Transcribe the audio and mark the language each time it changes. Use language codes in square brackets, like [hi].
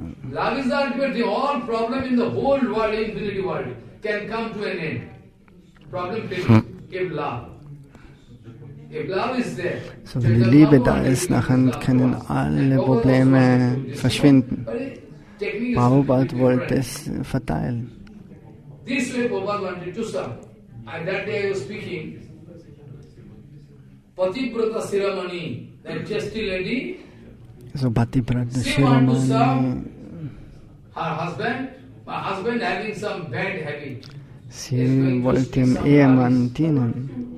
[en] love is the ultimate thing. All problem in the whole world, infinity world, can come to an end. Problem if love. If love is there. [de] So, wenn die Liebe da ist, nachher können alle Probleme verschwinden. Prabhupada wollte es verteilen. [en] This way Prabhupada wanted to serve. And that day I was speaking, Pativrata Siramani, that chasty lady, [de] So Pativrata Shiromani, [en] my husband having some bad habit. [de] Sie wollte dem Ehemann dienen.